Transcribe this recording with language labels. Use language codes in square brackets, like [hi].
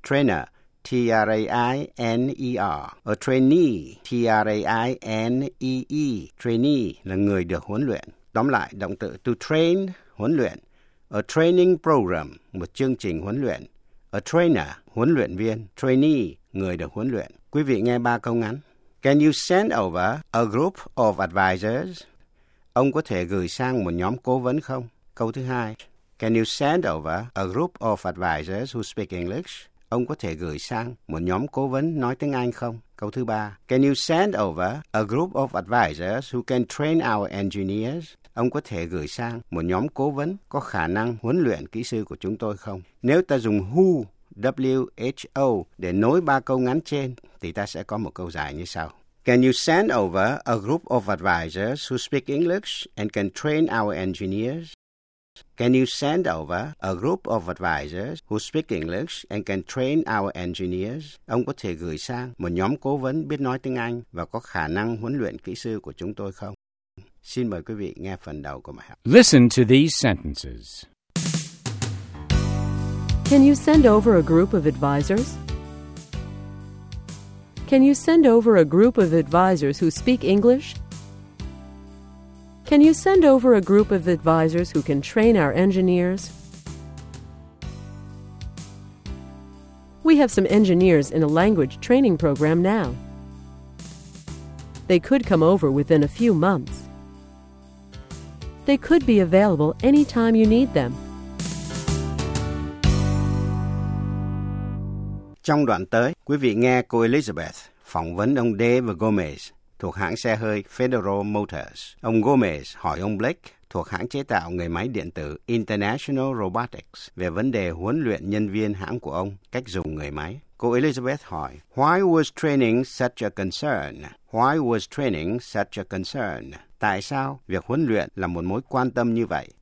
[en] Trainer, T-R-A-I-N-E-R. A trainee, T-R-A-I-N-E-E. [vi] Trainee là người được huấn luyện. Tóm lại, động từ to train, huấn luyện. [en] A training program, [vi] một chương trình huấn luyện. A trainer, huấn luyện viên. Trainee, người được huấn luyện. Quý vị nghe ba câu ngắn. [en] Can you send over a group of advisors? [vi] Ông có thể gửi sang một nhóm cố vấn không? Câu thứ hai. [en] Can you send over a group of advisors who speak English? [vi] Ông có thể gửi sang một nhóm cố vấn nói tiếng Anh không? Câu thứ ba. [en] Can you send over a group of advisors who can train our engineers? [vi] Ông có thể gửi sang một nhóm cố vấn có khả năng huấn luyện kỹ sư của chúng tôi không? Nếu ta dùng who, W-H-O để nối ba câu ngắn trên, thì ta sẽ có một câu dài như sau. [en] Can you send over a group of advisors who speak English and can train our engineers? Can you send over a group of advisors who speak English and can train our engineers? [vi] Ông có thể gửi sang một nhóm cố vấn biết nói tiếng Anh và có khả năng huấn luyện kỹ sư của chúng tôi không? Xin mời quý vị nghe phần đầu của bài học. [en] Listen to these sentences. Can you send over a group of advisors? Can you send over a group of advisors who speak English? Can you send over a group of advisors who can train our engineers? We have some engineers in a language training program now. They could come over within a few months. They could be available anytime you need them. [vi] Trong đoạn tới, quý vị nghe cô Elizabeth phỏng vấn ông Dave Gomez thuộc hãng xe hơi Federal Motors. Ông Gomez hỏi ông Blake thuộc hãng chế tạo người máy điện tử International Robotics về vấn đề huấn luyện nhân viên hãng của ông cách dùng người máy. Cô Elizabeth hỏi, [en] Why was training such a concern? Why was training such a concern? [vi] Tại sao việc huấn luyện là một mối quan tâm như vậy?